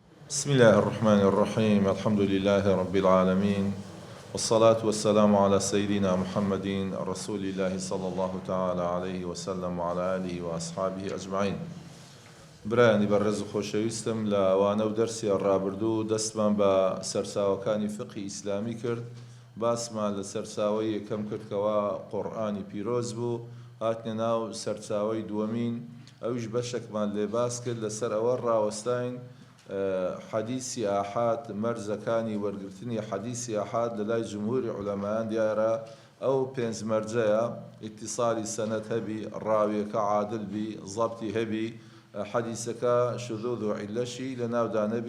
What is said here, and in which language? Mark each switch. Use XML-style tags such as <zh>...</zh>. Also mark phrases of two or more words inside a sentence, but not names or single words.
<ar>بسم الله الرحمن الرحيم. الحمد لله رب العالمين، والصلاة والسلام على سيدنا محمد رسول الله صلى الله تعالى عليه وسلم وعلى آله وأصحابه أجمعين.</ar> <ckb>برانی بەڕێز و خۆشەویستم لە ئەوانە و دەرسی ڕابردوو دەستمان بە سەرچاوەکانی فقهی ئیسلامی کرد. باسمان لە سەرچاوەی یەکەم کردکەوە قورئانی پیرۆز بوو، هاتنە ناو سەرچاوەی دووەمین، ئەویش بەشێکمان لێ باس کرد لەسەر ئەوە ڕاوەستاین حەدیسی ئاحاد، مەرجەکانی وەرگرتنی حەدیسی ئاحاد لە لای جمهوری عولەمایان دیارە ئەو پێنج مەرجەیە: ئیتیصالی سەنەد هەبی، ڕاویەکە عادل بی، زەبتی هەبی، حەدیسەکە شذوذ و عیلەشی لە ناودا نەبی.</ckb>